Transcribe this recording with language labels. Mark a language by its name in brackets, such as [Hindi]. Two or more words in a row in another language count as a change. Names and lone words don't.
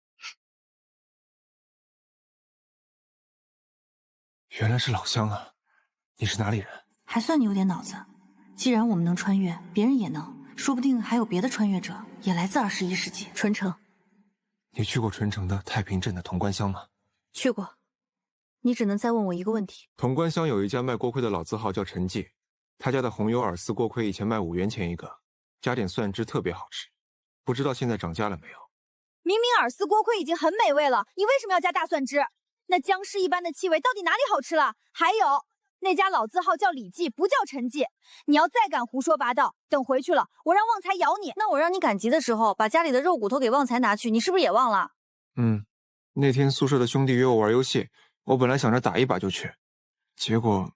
[Chinese] 原来是老鄉啊！你是哪裡人？還算你有點腦子。既然我們能穿越，別人也能，說不定還有別的穿越者也來自21世紀。春城，你去过淳城的太平镇的潼關鄉嗎？去過。你只能再問我一個問題。潼關鄉有一家賣鍋盔的老字號叫陳記，他家的紅油耳絲鍋盔以前賣5元錢一個，加點蒜汁特別好吃，不知道現在漲價了沒有？明明耳絲鍋盔已經很美味了，你為什麼要加大蒜汁？那僵屍一般的氣味到底哪裡好吃了？還有，那家老字號叫李記，不叫陳記。你要再敢胡說八道，等回去了，我讓旺財咬你。那我讓你趕集的時候，把家裡的肉骨頭給旺財拿去，你是不是也忘了？那天宿舍的兄弟約我玩遊戲，我本來想着打一把就去，結果……